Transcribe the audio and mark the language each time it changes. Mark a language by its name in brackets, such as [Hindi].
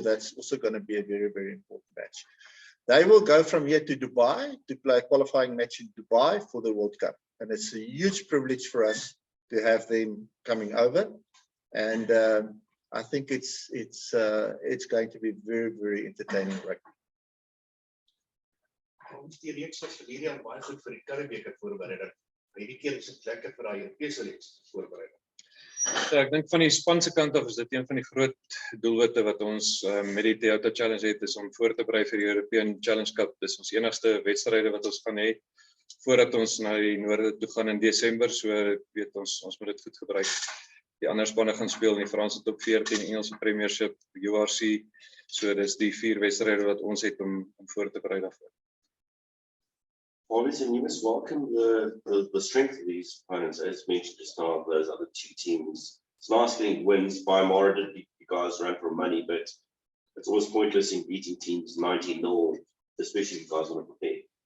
[English] That's also going to be a very, very important match. They will go from here to Dubai to play a qualifying match in Dubai for the World Cup. And it's a huge privilege for us to have them coming over. And I think it's going to be very, very entertaining rugby. [Afrikaans] Ons die reeks was vir hierdie al baie goed vir die Karibebeker voorbereiding. Hierdie keer is dit lekker vir daai Europese reeks voorbereiding. Ja, ek dink van die span se kant af is dit een van die groot doelwitte wat ons met die Toyota Challenge het, is om voor te berei vir die European Challenge Cup. Dis ons enigste wedstryde wat ons gaan hê voordat ons na die noorde toe gaan in Desember. So weet ons moet dit goed gebruik. Die ander spanne gaan speel in die Franse top 14, Engelse Premiership, URC. So dis die 4 wedstryde wat ons het om voor te berei daarvoor. [English] Obviously, you must welcome the strength of these opponents, as mentioned just now, those other 2 teams. It's nice getting wins. Bayern did beat you guys run for money, but it's always pointless in beating teams 19-0, especially if you guys want to prepare.